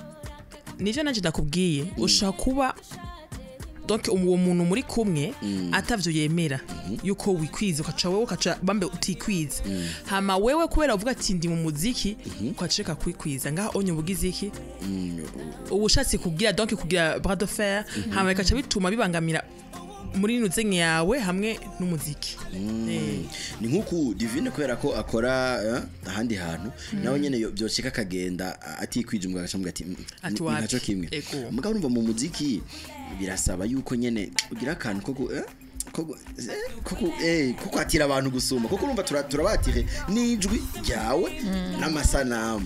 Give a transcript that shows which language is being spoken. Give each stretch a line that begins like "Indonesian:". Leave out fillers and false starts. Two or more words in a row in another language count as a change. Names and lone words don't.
Rundi: nivyo nanje ndakubwiye ushaka kuba donc uwo muntu muri kumwe atavyo yemera yuko wikwiza ukaca bambe utikwiza hama wewe kubera uvuga ati ndi mu muziki ukaceka kwikwiza ngaho onye ubugize iki ubushatse kugira donc kugira
French: bras de fer
Rundi: hama bikaca bituma bibangamira muri nuzenye yawe hamwe n'umuziki ni nkuko Divine kubera ko akora ahandi hantu nawe nyene byoshika kagenda atikwije umugabo acambwa ati ntaco kimwe mugabo urumva mu muziki birasaba yuko nyene ugira akantu kuko atira abantu gusuma kuko urumva turabatire n'ijwi ryawe n'amasanamu